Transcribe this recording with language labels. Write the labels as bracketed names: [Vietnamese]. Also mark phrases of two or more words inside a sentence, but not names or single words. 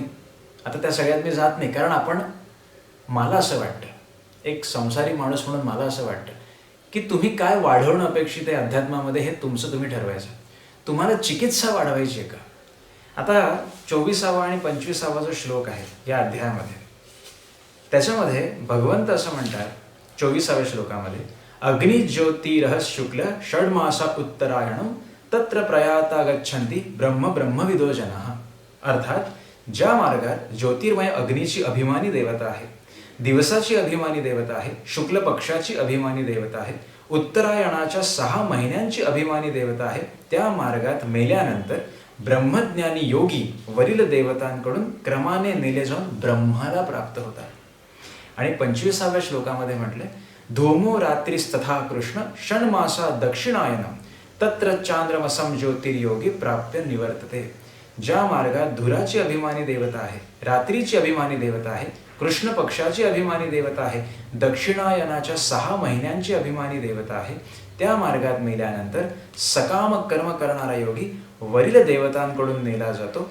[Marathi] आता त्या सगळ्यात मी जात नाही, कारण मला असं वाटतं एक संसारी माणूस म्हणून मला असं वाटतं की तुम्ही काय वाढवणं अपेक्षित आहे अध्यात्मामध्ये हे तुमचं तुम्ही ठरवायचं. तुम्हाला चिकित्सा वाढवायची आहे का. आता 24वा आणि 25वा जो श्लोक आहे या अध्यायामध्ये त्याच्यामध्ये भगवंत असं म्हणतात 24व्या श्लोकामध्ये [Sanskrit] अग्निज्योतिरः शुक्ल षड्मासा उत्तरायणम तत्र प्रयाता गच्छन्ति ब्रह्म ब्रह्मविदो जनाः. [Marathi] अर्थात ज्या मार्गात ज्योतिर्मय अग्नीची अभिमानी देवता आहे, दिवसाची अभिमानी देवता आहे, शुक्ल पक्षाची अभिमानी देवता आहे, उत्तरायणाच्या 6 महिन्यांची अभिमानी देवता आहे, त्या मार्गात मेल्यानंतर ब्रह्मज्ञानी योगी वरील देवतांकडून क्रमाने नेले जाऊन ब्रह्माला प्राप्त होतात. आणि 25व्या श्लोकामध्ये म्हटले [Sanskrit] धूमो रात्रीस्तथा कृष्ण षण्मासा दक्षिणायनम तत्र चांद्रमसम ज्योतिर्योगी प्राप्य निवर्तते. [Marathi] ज्या मार्गात धुराची अभिमानी देवता आहे, रात्रीची अभिमानी देवता आहे, कृष्ण पक्षाची अभिमानी देवता आहे, दक्षिणायनाच्या 6 महिन्यांची अभिमानी देवता आहे, त्या मार्गात मेल्यानंतर सकाम कर्म करणारा योगी वरील देवतांकडून नेला जातो.